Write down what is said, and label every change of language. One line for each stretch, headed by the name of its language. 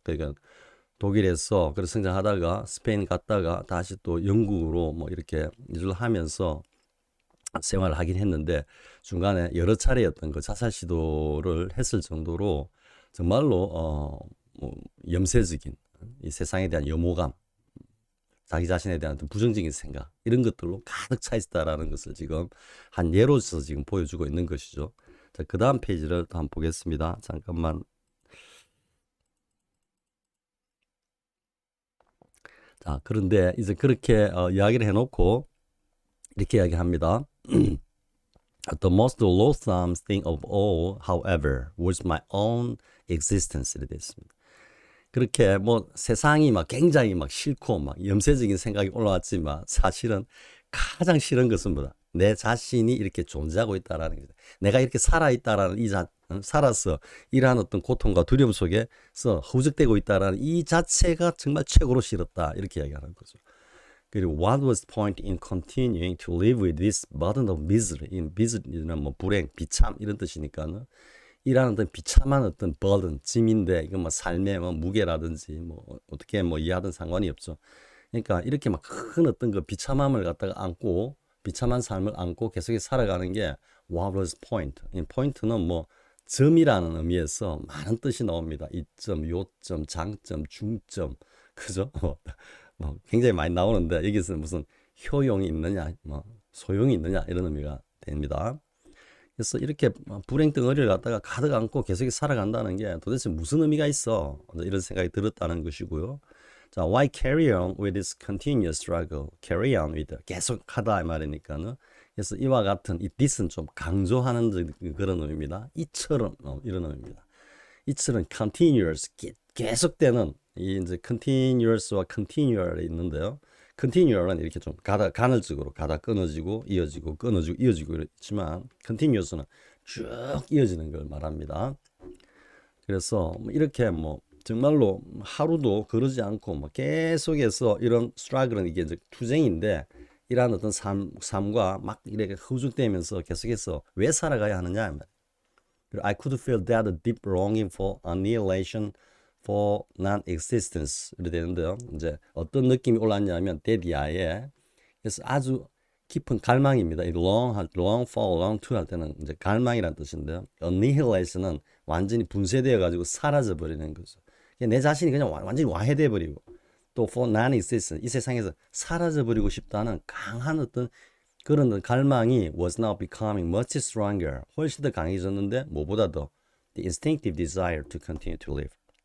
Korean: 그러니까 독일에서 그래서 성장하다가 스페인 갔다가 다시 또 영국으로 뭐 이렇게 이주를 하면서 생활을 하긴 했는데 중간에 여러 차례였던 그 자살 시도를 했을 정도로 정말로 뭐 염세적인 이 세상에 대한 염오감, 자기 자신에 대한 부정적인 생각 이런 것들로 가득 차 있다라는 것을 지금 한 예로서 지금 보여주고 있는 것이죠. 자, 그 다음 페이지를 또 한번 보겠습니다. 잠깐만. 자, 그런데 이제 그렇게 이야기를 해놓고 이렇게 이야기합니다.
English: The most loathsome thing of all, however, was my own existence.
Korean: 이렇게 됐습니다. 그렇게 뭐 세상이 막 굉장히 막 싫고 막 염세적인 생각이 올라왔지만 사실은 가장 싫은 것은 뭐다? 내 자신이 이렇게 존재하고 있다라는 거죠. 내가 이렇게 살아있다라는 살아서 이러한 어떤 고통과 두려움 속에서 허우적대고 있다라는 이 자체가 정말 최고로 싫었다. 이렇게 이야기하는 거죠.
English: 그리고 what was the point in continuing to live with this burden of misery?
Korean: 이 misery는 뭐 불행, 비참 이런 뜻이니까는 이라는 어떤 비참한 어떤 burden, 짐인데 이건 뭐 삶의 뭐 무게라든지 뭐 어떻게 뭐 이해하든 상관이 없죠. 그러니까 이렇게 막 큰 어떤 그 비참함을 갖다가 안고 비참한 삶을 안고 계속해서 살아가는 게
English: what was point?
Korean: 이 포인트는 뭐 점이라는 의미에서 많은 뜻이 나옵니다. 이점, 요점, 장점, 중점, 그죠? 뭐 굉장히 많이 나오는데 여기서는 무슨 효용이 있느냐, 뭐 소용이 있느냐 이런 의미가 됩니다. 그래서 이렇게 불행 덩어리를 갖다가 가득 안고 계속 살아간다는 게 도대체 무슨 의미가 있어? 이런 생각이 들었다는 것이고요.
English: 자, why carry on with this continuous struggle? carry on with,
Korean: 계속 하다 이 말이니까는. 그래서 이와 같은 이 this는 좀 강조하는 그런 의미입니다. 이처럼 이런 의미입니다. 이처럼 continuous, 계속되는 이 이제 continuous와 continual이 있는데요. continual은 이렇게 좀 간헐적으로 가다 끊어지고 이어지고 끊어지고 이어지고 있지만 continuous는 쭉 이어지는 걸 말합니다. 그래서 이렇게 뭐 정말로 하루도 그러지 않고 뭐 계속해서 이런 struggle은 이게 이제 투쟁인데 이러한 어떤 삶과 막 이렇게 허우적대면서 계속해서 왜 살아가야 하느냐.
English: I could feel that deep longing for annihilation, for non-existence
Korean: 이렇게 되는데요. 이제 어떤 느낌이 올랐냐면 데디아에 그래서 아주 깊은 갈망입니다. 이 long for, long to 할 때는 이제 갈망이라는 뜻인데요. annihilation은 완전히 분쇄되어 가지고 사라져 버리는 거죠. 내 자신이 그냥 완전히 와해돼 버리고 또
English: for non-existence,
Korean: 이 세상에서 사라져버리고 싶다는 강한 어떤 그런 갈망이
English: was now becoming much stronger,
Korean: 훨씬 더 강해졌는데 뭐보다 더
English: the instinctive desire to continue to live.